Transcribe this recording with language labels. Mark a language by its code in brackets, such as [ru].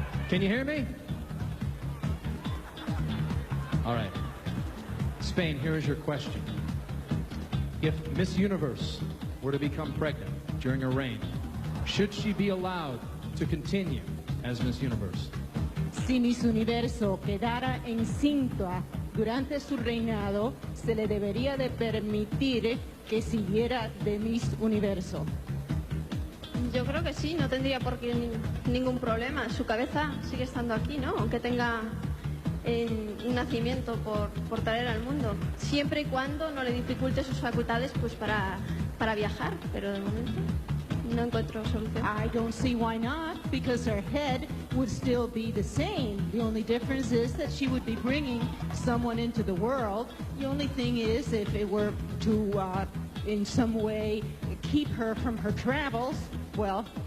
[en] Can you hear me? All right. Spain, here is your question. If Miss Universe were to become pregnant during her reign, should she be allowed to continue as Miss Universe? [es] Si Miss Universo quedara encinta durante su reinado, se le debería de permitir que siguiera de Miss Universo. Yo creo que sí, no tendría por qué ningún problema. Su cabeza sigue estando aquí, ¿no? Aunque tenga un nacimiento por traer al mundo, siempre y cuando no le dificulte sus facultades pues para viajar, pero de momento no encuentro solución. [en] I don't see why not, because her head would still be the same. The only difference is that she would be bringing someone into the world. The only thing is, if it were to in some way keep her from her travels, well.